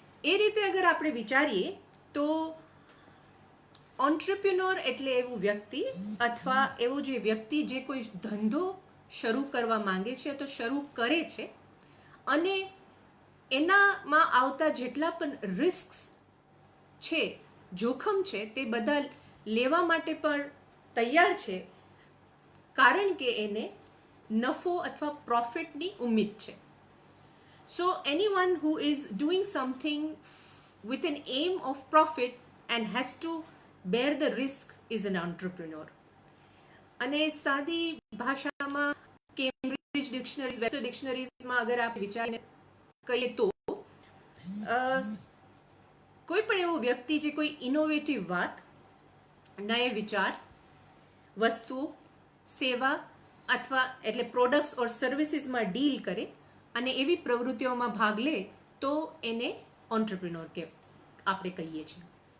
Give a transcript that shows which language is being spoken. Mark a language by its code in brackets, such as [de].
[gu] એ રીતે અગર આપણે વિચારીએ તો ઓન્ટરપ્રિન્યોર એટલે એવું વ્યક્તિ અથવા એવો જે વ્યક્તિ જે કોઈ ધંધો શરૂ કરવા માંગે છે તો શરૂ કરે છે અને એનામાં આવતા જેટલા પણ રિસ્ક્સ છે, જોખમ છે, તે બધા લેવા માટે પણ તૈયાર છે, કારણ કે એને નફો અથવા પ્રોફિટની ઉમ્મીદ છે. [en] So anyone who is doing something with an aim of profit and has to bear the risk is an entrepreneur. [gu] અને સાદી ભાષામાં કેમ્બ્રિજ ડિક્શનરીઝ, વેસ્ટર ડિક્શનરીઝમાં અગર આપણે વિચારીને કહીએ તો કોઈ પણ એવો વ્યક્તિ જે કોઈ ઇનોવેટિવ વાત, નય વિચાર, વસ્તુ, સેવા અથવા એટલે પ્રોડક્ટ્સ ઓર સર્વિસીસમાં ડીલ કરે અને એવી પ્રવૃત્તિઓમાં ભાગ લે તો એને ઓન્ટરપ્રિન્યોર કે આપણે કહીએ છીએ.